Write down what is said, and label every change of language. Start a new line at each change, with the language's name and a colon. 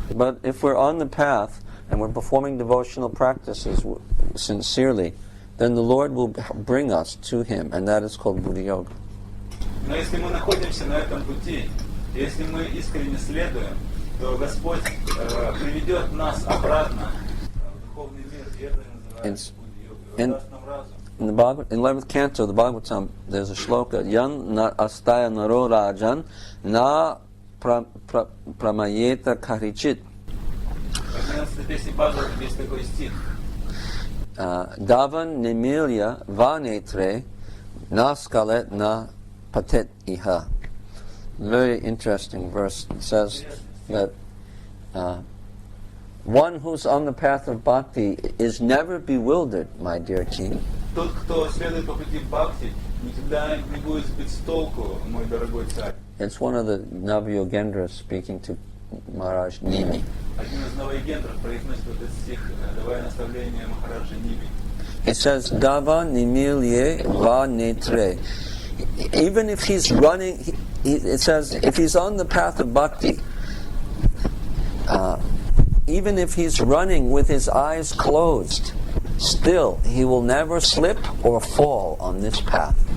English: but if we're on the path and we're performing devotional practices sincerely, then the Lord will bring us to Him, and that is called Buddha Yoga.
Russian: Но если мы находимся на этом пути, если мы искренне следуем, то Господь приведет нас обратно в духовный мир, и это называется Будда-йога. Он даст нам разум.
English: In the Bhagavad, in 11th canto of the Bhagavatam, there's a shloka,
Sanskrit: Yan na astaya naro rajan na pramayeta karichit.
Russian: В 11 песне Бхагавада есть такой стих.
Sanskrit: Davan nemilya vanetre na skalet na patet iha.
English: Very interesting verse. It says that one who's on the path of bhakti is never bewildered, my dear king.
Russian: Тот, кто следует по пути бхакти, никогда не будет сбит с толку, мой дорогой царь.
English: It's one of the Navayogendras speaking to Maharaj Nimi.
Russian: Один из новоегендров произносит этот стих, давая наставление Махараджи Ниби.
English: It says,
Sanskrit: Dava nimilye va netre.
English: Even if he's running, it says, if he's on the path of bhakti, even if he's running with his eyes closed, still he will never slip or fall on this path.